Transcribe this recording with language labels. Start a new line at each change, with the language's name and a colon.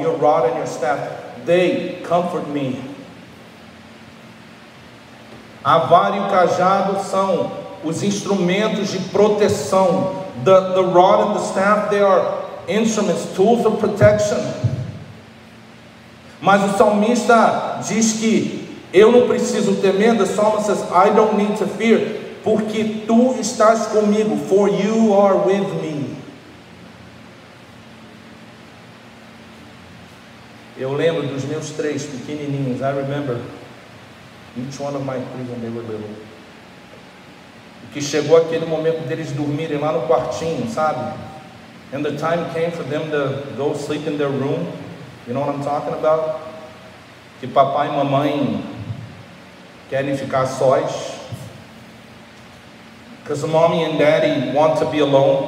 English: Your rod and your staff, they comfort me.
Portuguese: A vara e o cajado são os instrumentos de proteção.
English: The rod and the staff, they are instruments, tools of protection.
Portuguese: Mas o salmista diz que eu não preciso ter medo.
English: The psalmist says, I don't need to fear,
Portuguese: porque tu estás comigo.
English: For you are with me.
Portuguese: Eu lembro dos meus 3 pequenininhos.
English: I remember each one of my 3 when they were little.
Portuguese: Que chegou aquele momento deles dormirem lá no quartinho, sabe?
English: And the time came for them to go sleep in their room. You know what I'm talking about?
Portuguese: Que papai e mamãe querem ficar sós.
English: Because mommy and daddy want to be alone.